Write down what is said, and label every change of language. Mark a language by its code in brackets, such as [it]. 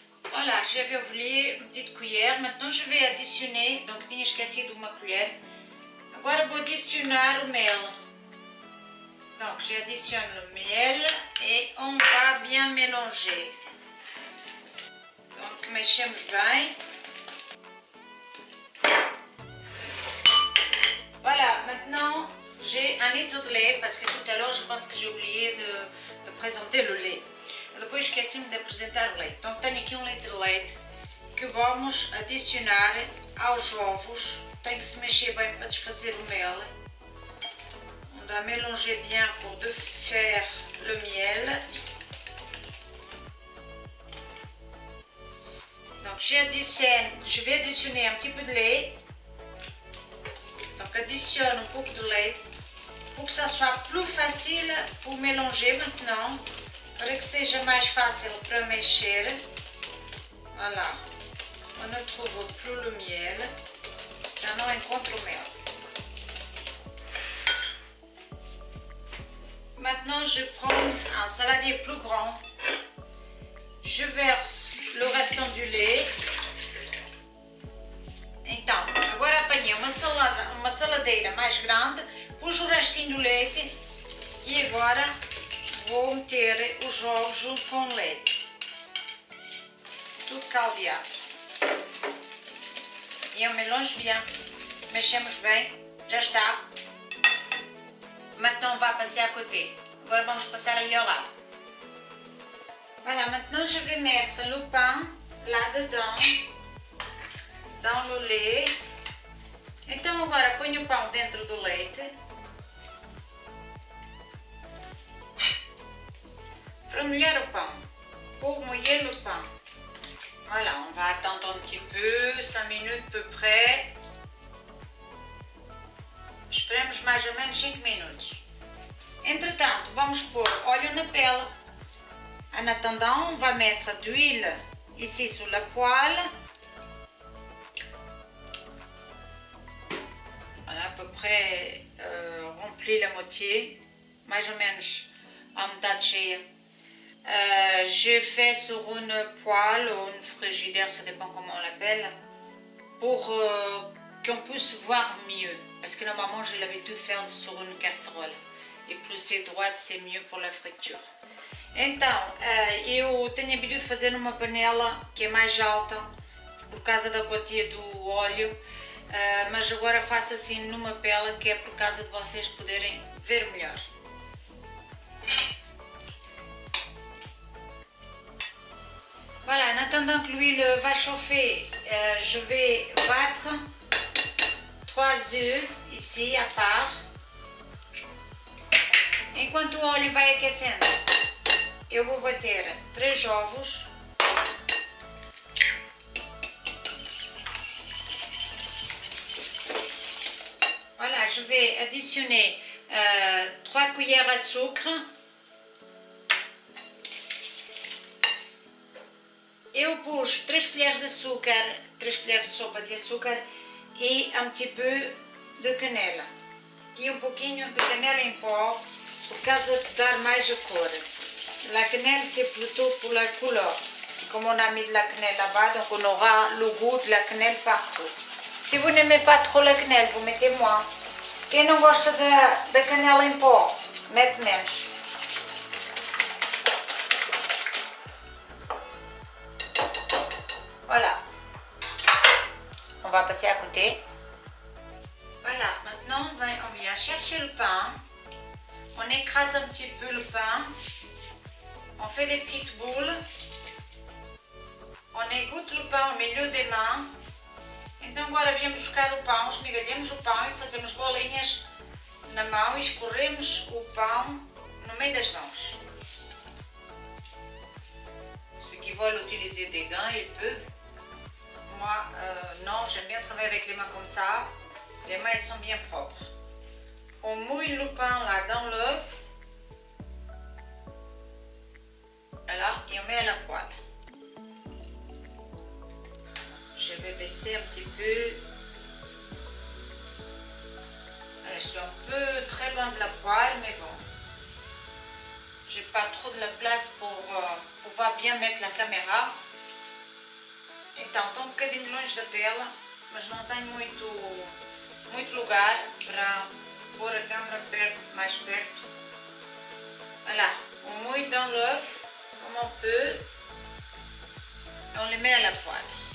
[fr] Voilà, j'avais oublié une petite cuillère. Maintenant je vais additionner, donc [pt] tinha esquecido uma colher. Agora vou adicionar o mel. [fr] Donc j'additionne le miel et on va bien mélanger. [pt] Donc mexemos bem. [fr] Voilà, maintenant j'ai 1 litre de lait, parce que tout à l'heure je pense que j'ai oublié de présenter le lait. [pt] Depois esqueci-me de apresentar o leite. Então tenho aqui 1 litre de leite que vamos adicionar aos ovos. Tem que se mexer bem para desfazer o mel. [fr] On doit mélanger bien pour défaire le miel. Donc je vais additionner un petit peu de lait. Donc additionne [pt] un pouco de leite [fr] pour que ça soit plus facile pour mélanger maintenant, [pt] para que seja mais fácil para mexer. [fr] Voilà, on ne trouve plus le miel, [pt] já não encontro o mel. [fr] Maintenant je prends un saladier plus grand, je verse le restant du lait. [pt] Então, agora apanhei uma saladeira mais grande, pus o restinho do leite e agora vou meter os ovos junto com o leite. tudo caldeado. E eu [fr] mélange bien. [pt] Mexemos bem. Já está. [fr] Maintenant, on va passer à côté. [pt] Agora vamos passar ali ao lado. [fr] Voilà, maintenant je vais mettre le pain là-dedans, dans le lait. [pt] Então agora ponho o pão dentro do leite. Para molhar o pão. [fr] Pour mouiller le pain. Voilà, on va attendre un petit peu, 5 minutes à peu près. [pt] Esperamos mais ou menos 5 minutos. Entretanto, vamos pôr óleo na pelle. [fr] En attendant, on va mettre d'huile ici sur la poêle. Voilà, à peu près rempli la moitié, [pt] mais ou menos à metade cheia. [fr] J'ai fait sur une poêle ou une frigidaire, ça dépend comment on l'appelle, pour qu'on puisse voir mieux. Parce que normalement, j'ai l'habitude de faire sur une casserole. E plus c'est droite, c'est mieux pour la friture. [pt] Então, eu tenho habitude de fazer numa panela que é mais alta, por causa da quantia do óleo, mas agora faço assim numa pela, que é por causa de vocês poderem ver melhor. [fr] Voilà, en attendant que l'huile va chauffer, je vais battre 3 œufs ici à part. [pt] Enquanto o óleo vai aquecendo, eu vou bater 3 ovos. [fr] Voilà, je vais additionner 3 cuillères à sucre. [pt] Eu pus 3 colheres de açúcar, 3 colheres de sopa de açúcar e [fr] un petit peu de [pt] canela. E um pouquinho de canela em pó, por causa de dar mais a cor. [fr] La cannelle, c'est plutôt pour la couleur. Comme on a mis de la cannelle là-bas, donc on aura le goût de la cannelle partout. Si vous n'aimez pas trop la cannelle, vous mettez moins. [pt] Quem não gosta da canela em pó, mete menos. [fr] Voilà. On va passer à côté. Voilà, maintenant on vient chercher le pain. On écrase un petit peu le pain. On fait des petites boules. On égoutte le pain au milieu des mains. [pt] Então agora viemos buscar o pão, esmigalhamos o pão e fazemos bolinhas na mão e escorremos o pão no meio das mãos. [fr] Ceux qui veulent utiliser des gants, ils peuvent. Moi, non, j'aime bien travailler avec les mains comme ça. Les mains, elles sont bien propres. On mouille le pain là dans l'œuf. Voilà, et on met à la poêle. Je vais baisser un petit peu. Je suis un peu très loin de la poêle, mais bon. J'ai pas trop de la place pour pouvoir bien mettre la caméra. [pt] Então, estou um bocadinho longe da tela, mas não tenho muito lugar para pôr a câmera mais perto. [fr] Voilà, on mouille dans l'œuf comme on peut et on les met à la poêle.